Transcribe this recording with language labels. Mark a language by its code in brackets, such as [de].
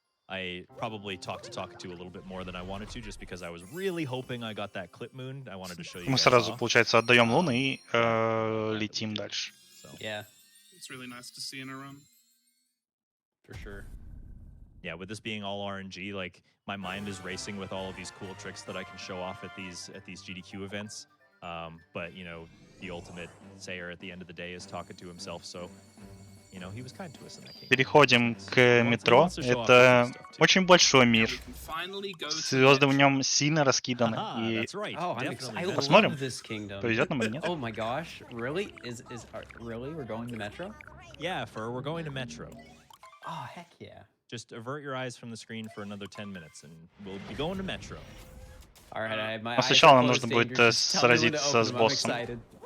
[en] I probably talked to Talkatoo a little bit more than I wanted to, just because I was really hoping I got that clip moon. I wanted to show you. [ru] Мы сразу, получается, отдаем луны и летим дальше. [en] Yeah. It's really nice to see in a run. For sure. Yeah, with this being all RNG, like my mind is racing with all of these cool tricks that I can show off at these GDQ events. But you know, the ultimate sayer at the end of the day is Talkatoo himself, so. You know, he was kind to us in that game. [ru] Переходим к метро. Это очень большой мир. Звезды в нем сильно раскиданы. И посмотрим, повезет нам или нет. [en] Oh my gosh, really? Really? We're going to Metro? Yeah, we're going to Metro. Oh, heck yeah. Just avert your eyes from the screen for another 10 minutes, and we'll be going to Metro. All right, [ru] Но сначала нам нужно будет сразиться с боссом.